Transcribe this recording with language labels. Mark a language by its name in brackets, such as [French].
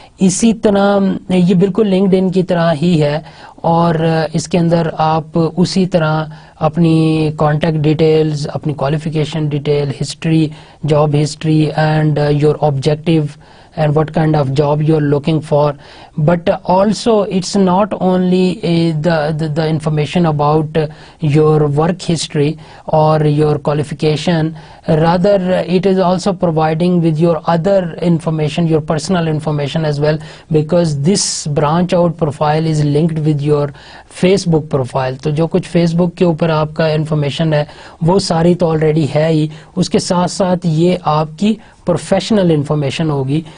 [Urdu] اسی طرح یہ بالکل لنکڈ ان کی طرح ہی ہے, اور اس کے اندر آپ اسی طرح اپنی کانٹیکٹ ڈیٹیلز, اپنی qualification detail, history, job history [English] And your objective and what kind of job you are looking for. But also it's not only the information about your work history or your qualification, rather it is also providing with your other information, your personal information as well, because this branch out profile is linked with your Facebook profile. [Urdu] تو جو کچھ face بک کے اوپر آپ کا information ہے وہ ساری تو آلریڈی ہے ہی, اس کے ساتھ ساتھ یہ آپ کی پروفیشنل انفارمیشن ہوگی.